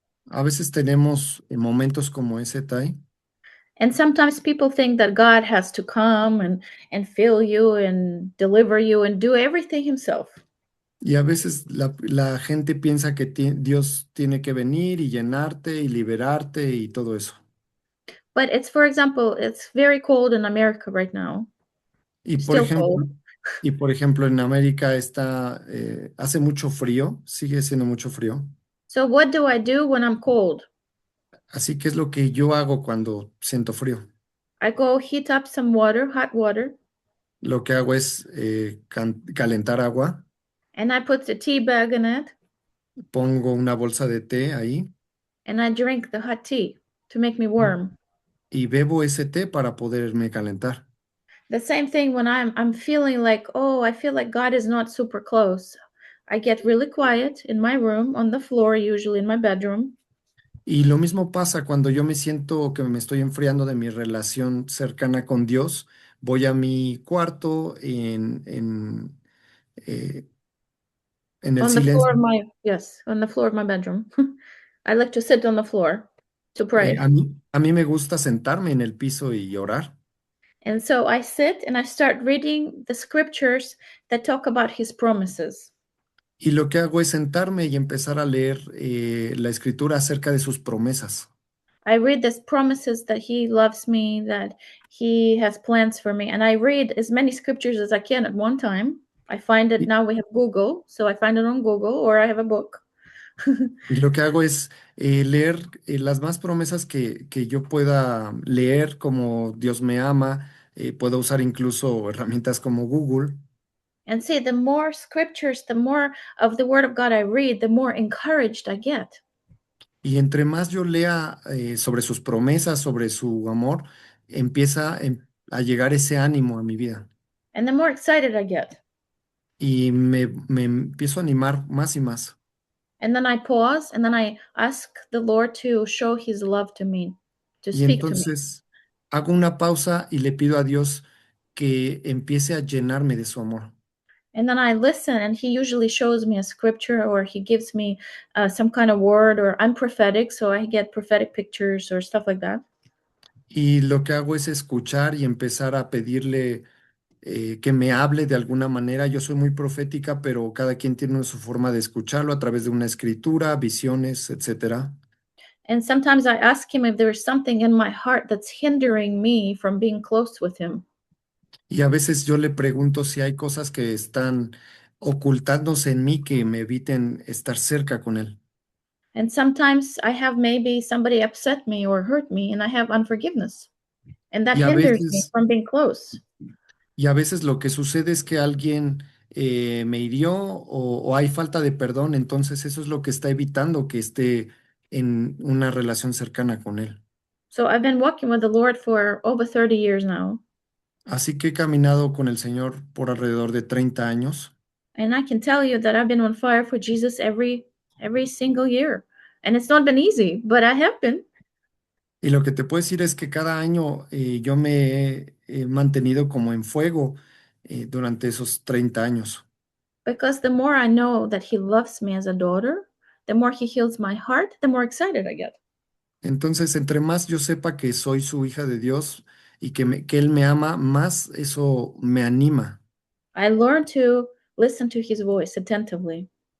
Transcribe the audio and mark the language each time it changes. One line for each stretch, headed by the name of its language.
Spanish: A veces tenemos momentos como ese, Tai,
English: And sometimes people think that God has to come and fill you and deliver you and do everything himself.
Spanish: y a veces la gente piensa que Dios tiene que venir y llenarte y liberarte y todo eso.
English: But it's, for example, it's very cold in America right now.
Spanish: Y por
English: Still cold.
Spanish: ejemplo, y por ejemplo en América hace mucho frío, sigue siendo mucho frío.
English: So what do I do when I'm cold?
Spanish: Así que es lo que yo hago cuando siento frío.
English: I go heat up some water, hot water,
Spanish: Lo que hago es calentar agua,
English: and I put the tea bag in it,
Spanish: pongo una bolsa de té ahí
English: and I drink the hot tea to make me warm.
Spanish: y bebo ese té para poderme calentar.
English: The same thing when I'm feeling like, oh, I feel like God is not super close. I get really quiet in my room, on the floor, usually in my bedroom.
Spanish: Y lo mismo pasa cuando yo me siento que me estoy enfriando de mi relación cercana con Dios. Voy a mi cuarto eh, en el
English: On the floor
Spanish: silencio.
English: of my, yes, on the floor of my bedroom. I like to sit on the floor to pray.
Spanish: A mí me gusta sentarme en el piso y orar.
English: And so I sit and I start reading the scriptures that talk about his promises.
Spanish: Y lo que hago es sentarme y empezar a leer la escritura acerca de sus promesas.
English: I read these promises that he loves me, that he has plans for me, and I read as many scriptures as I can at one time. I find it
Spanish: Y,
English: now we have Google, so I find it on Google or I have a book.
Spanish: y lo que hago es leer las más promesas que yo pueda leer, como Dios me ama. Puedo usar incluso herramientas como Google.
English: And see, the more scriptures, the more of the word of God I read, the more encouraged I get.
Spanish: Y entre más yo lea sobre sus promesas, sobre su amor, empieza a llegar ese ánimo a mi vida.
English: And the more excited I get.
Spanish: Y me empiezo a animar más y más.
English: And then I pause and then I ask the Lord to show his love to me, to
Spanish: Y
English: speak to me.
Spanish: entonces hago una pausa y le pido a Dios que empiece a llenarme de su amor.
English: And then I listen, and he usually shows me a scripture or he gives me some kind of word, or I'm prophetic, so I get prophetic pictures or stuff like that.
Spanish: Y lo que hago es escuchar y empezar a pedirle que me hable de alguna manera. Yo soy muy profética, pero cada quien tiene su forma de escucharlo a través de una escritura, visiones, etcétera.
English: And sometimes I ask him if there is something in my heart that's hindering me from being close with him.
Spanish: Y a veces yo le pregunto si hay cosas que están ocultándose en mí que me eviten estar cerca con él.
English: And sometimes I have maybe somebody upset me or hurt me, and I have unforgiveness. And that
Spanish: Y a
English: hinders me
Spanish: veces,
English: from being close.
Spanish: y a veces lo que sucede es que alguien me hirió o hay falta de perdón, entonces eso es lo que está evitando que esté en una relación cercana con él.
English: So I've been walking with the Lord for over 30 years now.
Spanish: Así que he caminado con el Señor por alrededor de 30 años.
English: And I can tell you that I've been on fire for Jesus every single year. And it's not been easy, but I have been.
Spanish: Y lo que te puedo decir es que cada año yo me he mantenido como en fuego durante esos 30 años.
English: Because the more I know that he loves me as a daughter, the more he heals my heart, the more excited I get.
Spanish: Entonces, entre más yo sepa que soy su hija de Dios y que Él me ama, más eso me anima.
English: I learned to listen to his voice attentively.